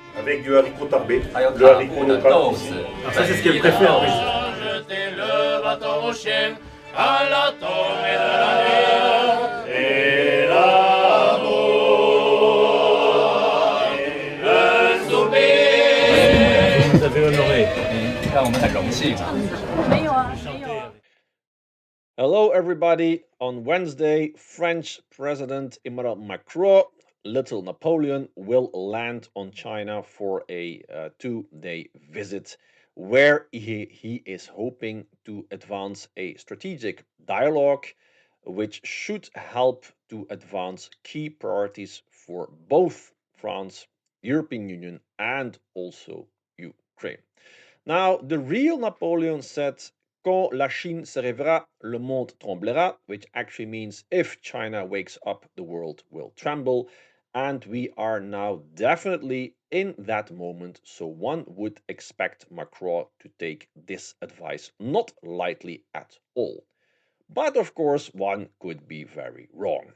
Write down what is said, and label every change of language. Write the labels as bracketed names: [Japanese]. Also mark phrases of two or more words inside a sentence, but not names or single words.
[French] avec du haricot tarbé, [Chinese] 还有 [French] le [Chinese] 塔 [French] haricot [Chinese] 布的 [French] local [Chinese] 豆 [French] ici. [Chinese] 子， [French] Alors ça, c'est ce qu'elle préfère, oui. Jeter le bâton au chien à la tombée de la nuit. Et l'amour, un souper. Vous nous avez honoré. [Chinese] 你看我们很荣幸嘛。没有啊，没有啊。 [English] Hello, everybody. On Wednesday, French President Emmanuel Macron, Little Napoleon, will land on China for a 2-day visit where he is hoping to advance a strategic dialogue which should help to advance key priorities for both France, European Union, and also Ukraine. Now, the real Napoleon said, [French] Quand la Chine se réveillera, le monde tremblera, [English] which actually means if China wakes up, the world will tremble. And we are now definitely in that moment, so one would expect Macron to take this advice not lightly at all. But of course, one could be very wrong.